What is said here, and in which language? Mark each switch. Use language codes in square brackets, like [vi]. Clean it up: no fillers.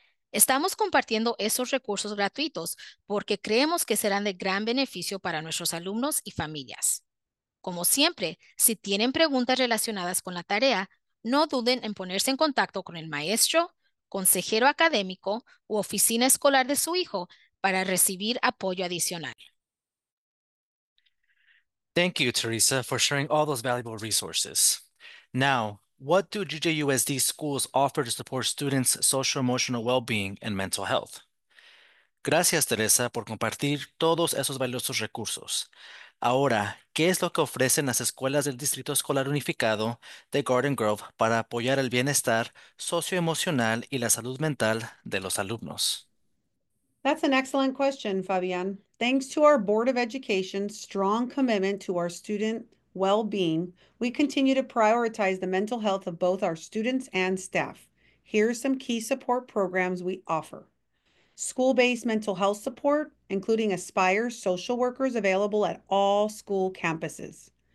[es] Estamos compartiendo esos recursos gratuitos porque creemos que serán de gran beneficio para nuestros alumnos y familias. Como siempre, si tienen preguntas relacionadas con la tarea, no duden en ponerse en contacto con el maestro, consejero académico u oficina escolar de su hijo para recibir apoyo adicional. [en] Thank you, Teresa, for sharing all those valuable resources. Now, what do GJUSD schools offer to support students' social-emotional well-being and mental health? [es] Gracias, Teresa, por compartir todos esos valiosos recursos. Ahora, ¿qué es lo que ofrecen las escuelas del Distrito Escolar Unificado de Garden Grove para apoyar el bienestar socioemocional y la salud mental de los alumnos? [en] That's an excellent question, Fabian. Thanks to our Board of Education's strong commitment to our student well-being, we continue to prioritize the mental health of both our students and staff. Here are some key support programs we offer. School-based mental health support, including Aspire social workers available at all school campuses.